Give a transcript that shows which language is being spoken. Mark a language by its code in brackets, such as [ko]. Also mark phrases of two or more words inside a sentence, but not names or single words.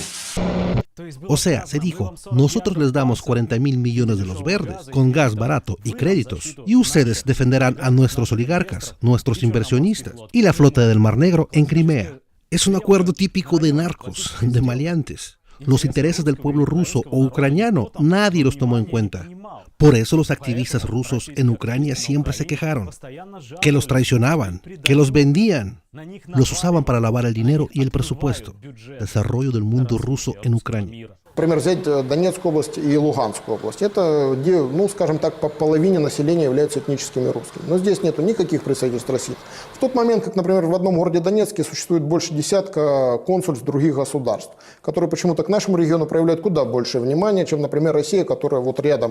[es] O sea, se dijo, nosotros les damos $40.000 millones de los verdes, con gas barato y créditos, y ustedes defenderán a nuestros oligarcas, nuestros inversionistas, y la flota del Mar Negro en Crimea. Es un acuerdo típico de narcos, de maleantes. Los intereses del pueblo ruso o ucraniano nadie los tomó en cuenta. Por eso los activistas rusos en Ucrania siempre se quejaron, que los traicionaban, que los vendían, los usaban para lavar el dinero y el presupuesto. Desarrollo del mundo ruso en Ucrania. [ru] Например, взять Донецкую область и Луганскую область. Это, где, ну, скажем так, по половине населения являются этническими русскими. Но здесь нет никаких представительств России. В тот момент, как, например, в одном городе Донецке существует больше десятка консульств других государств, которые почему-то к нашему региону проявляют куда большее внимание, чем, например, Россия, которая вот рядом.